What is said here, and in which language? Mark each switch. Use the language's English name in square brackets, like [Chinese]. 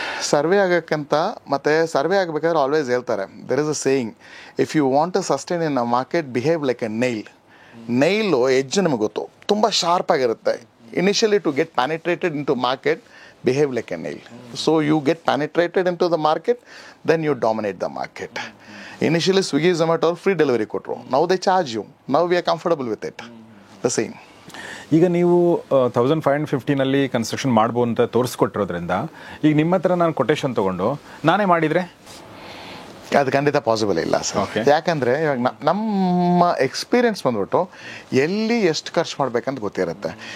[Kannada] Survey ಆಗಕ್ಕಂತ, ಮತ್ತೆ survey ಆಗಬೇಕಾದ್ರೆ always ಹೇಳ್ತಾರೆ, [English] there is a saying, if you want to sustain in a market, behave like a nail edge [Kannada] ನಿಮಗೆ ಗೊತ್ತು, ತುಂಬ sharp ಆಗಿರುತ್ತೆ. [English] Initially to get penetrated into market, behave like a nail. So you get penetrated into the market, then you dominate the market. Initially Swiggy, Zomato free delivery ಕೊಟ್ಟರು, now they charge you. Now we are comfortable with it. The same. [Kannada] ಈಗ ನೀವು 1550ನಲ್ಲಿ construction ಮಾಡ್ಬೋದು ಅಂತ ತೋರಿಸ್ಕೊಟ್ಟಿರೋದ್ರಿಂದ ಈಗ ನಿಮ್ಮ ಹತ್ರ ನಾನು quotation ತೊಗೊಂಡು ನಾನೇ ಮಾಡಿದರೆ ಅದು ಖಂಡಿತ ಪಾಸಿಬಲ್ ಇಲ್ಲ ಸರ್. ಯಾಕಂದರೆ ಇವಾಗ ನಮ್ಮ ಎಕ್ಸ್ಪೀರಿಯನ್ಸ್ ಬಂದ್ಬಿಟ್ಟು ಎಲ್ಲಿ ಎಷ್ಟು ಖರ್ಚು ಮಾಡ್ಬೇಕಂತ ಗೊತ್ತಿರುತ್ತೆ.